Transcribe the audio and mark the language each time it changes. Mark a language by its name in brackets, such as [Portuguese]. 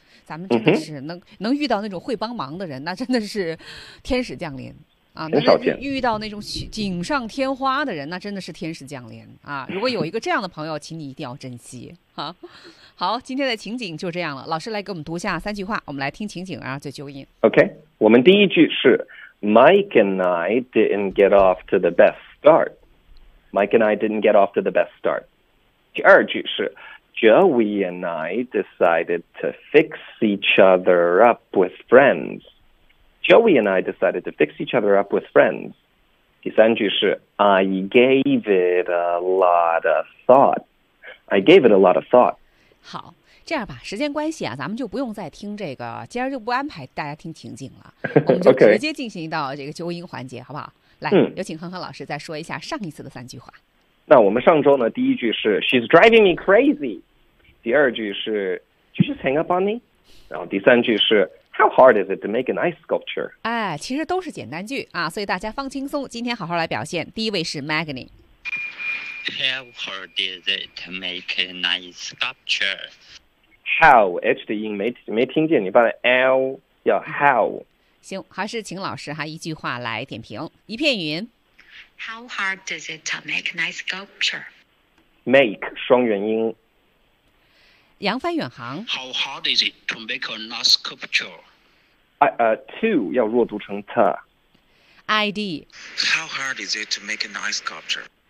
[Chinese] 咱们真的是能遇到那种会帮忙的人，那真的是天使降临。啊，很少见。遇到那种锦上添花的人，那真的是天使降临啊！如果有一个这样的朋友，请你一定要珍惜哈。好，今天的情景就这样了。老师来给我们读下三句话，我们来听情景啊，再纠音。 [English] OK， [Chinese] 我们第一句是 [English] Mike and I didn't get off to the best start. Mike and I didn't get off to the best start. [Chinese] 第二句是 [English] Joey and I decided to fix each other up with friends. Joey and I decided to fix each other up with friends. [Chinese] 第三句是 [English] I gave it a lot of thought. I gave it a lot of thought. [Chinese] 好，这样吧，时间关系啊，咱们就不用再听这个，今儿就不安排大家听情景了，我们就直接进行到这个纠音环节，好不好？来，有请恒恒老师再说一下上一次的三句话。那我们上周呢，第一句是 She's driving me crazy，第二句是 Did she hang up on me，然后第三句是 How hard is it to make an ice sculpture？哎，其实都是简单句啊，所以大家放轻松，今天好好来表现。第一位是 Magni。 [English] How hard is it to make a nice sculpture? [Chinese] How H 的音没听见，你把 L 要 How。行，还是请老师哈一句话来点评。一片云。 [English] How hard is it to make a nice sculpture? [Chinese] Make 双元音。扬帆远航。 [English] How hard is it to make a nice sculpture? [Chinese] To 要弱读成 t。 ID。 [English] How hard is it to make a nice sculpture?